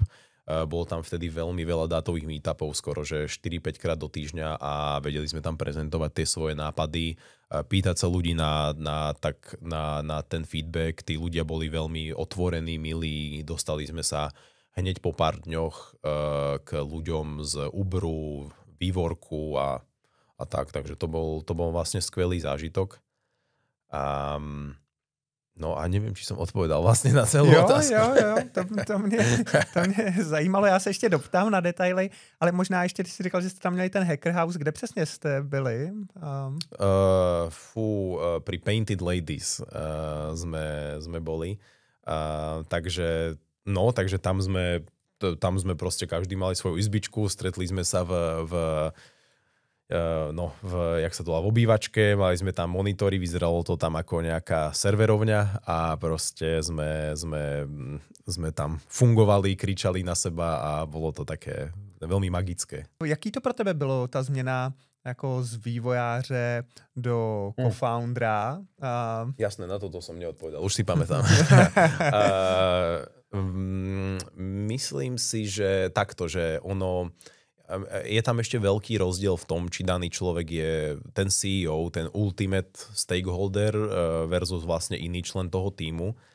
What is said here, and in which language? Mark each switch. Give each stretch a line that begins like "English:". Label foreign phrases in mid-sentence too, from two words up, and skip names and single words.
Slovak: Bolo tam vtedy veľmi veľa dátových meetupov, skoro že 4-5 krát do týždňa a vedeli sme tam prezentovať tie svoje nápady, pýtať sa ľudí na ten feedback. Tí ľudia boli veľmi otvorení, milí, dostali sme sa hneď po pár dňoch k ľuďom z Uberu, vývorku a tak, takže to bol vlastne skvelý zážitok.
Czech: No a nevím, či jsem odpovedal vlastně na celou otázku. Jo, to mě zajímalo, já se ještě doptám na detaily, ale možná ještě, když jsi říkal, že jste tam měli ten Hacker House, kde přesně jste byli?
Slovak: Pri Painted Ladies sme boli, takže tam sme proste každý mali svoju izbičku, stretli sme sa jak sa to volá, v obývačke, mali sme tam monitory, vyzeralo to tam ako nejaká serverovňa a proste sme tam fungovali, kričali na seba a bolo to také veľmi magické.
Czech: Jaký to pro tebe bylo, ta změna jako z vývojáře do co-foundera?
Slovak: Jasné, na toto som neodpovedal, už si pamätám. Myslím si, že takto, že je tam ešte veľký rozdiel v tom, či daný človek je ten CEO, ten
English: ultimate stakeholder
Slovak: versus vlastne iný člen toho tímu.